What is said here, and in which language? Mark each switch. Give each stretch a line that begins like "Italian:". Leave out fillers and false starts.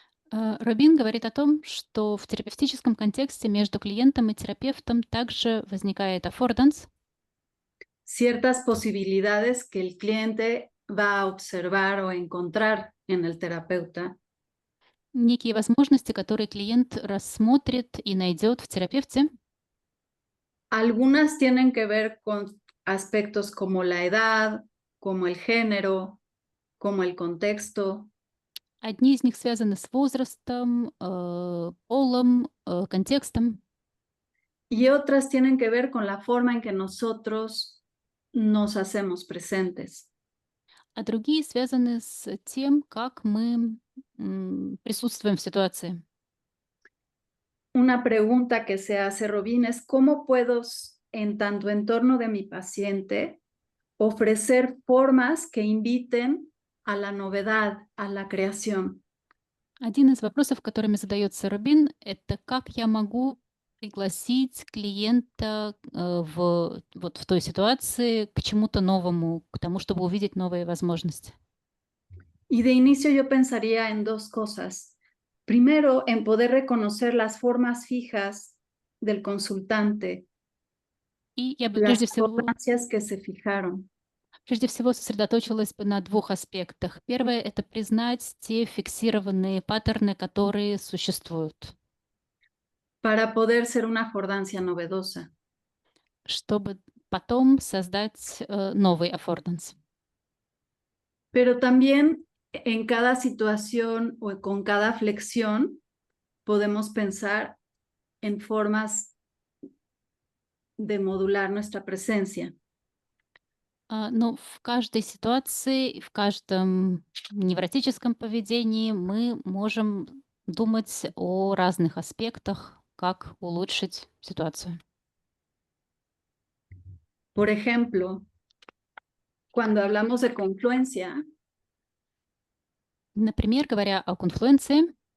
Russian: Робин говорит о том, что в терапевтическом контексте между клиентом и терапевтом также возникает аффорданс,
Spanish: Ciertas posibilidades que el cliente va a observar o encontrar en el terapeuta,
Russian: некие возможности, которые клиент рассмотрит и найдет в терапевте.
Spanish: algunas tienen que ver con aspectos como la edad, como el género, como el contexto,
Russian: Одни из них связаны с возрастом, полом, контекстом,
Spanish: y otras tienen que ver con la forma en que nosotros nos hacemos presentes.
Russian: а другие связаны с тем, как мы присутствуем в ситуации.
Spanish: Una pregunta que se hace Robin es cómo puedo, en tanto entorno de mi paciente, ofrecer formas que inviten a la novedad, a la creación.
Russian: Один из вопросов, которыми задается Рубин, это как я могу пригласить клиента вот в той ситуации к чему-то новому, к тому, чтобы увидеть новые возможности.
Spanish: Y de inicio yo pensaría en dos cosas. Primero, en poder reconocer las formas fijas del consultante,
Russian: И я бы
Spanish: las affordancias que se fijaron.
Russian: прежде всего сосредоточилась бы на двух аспектах. Первое — это признать те фиксированные паттерны, которые существуют,
Spanish: Para poder ser una affordancia novedosa.
Russian: чтобы потом создать новый аффорданс.
Spanish: Pero también en cada situación o con cada flexión podemos pensar en formas de modular nuestra presencia.
Russian: Но в каждой ситуации, в каждом невротическом поведении мы можем думать о разных аспектах, как улучшить ситуацию.
Spanish: Por ejemplo, cuando hablamos de confluencia,
Russian: Например, говоря о конфлуенции,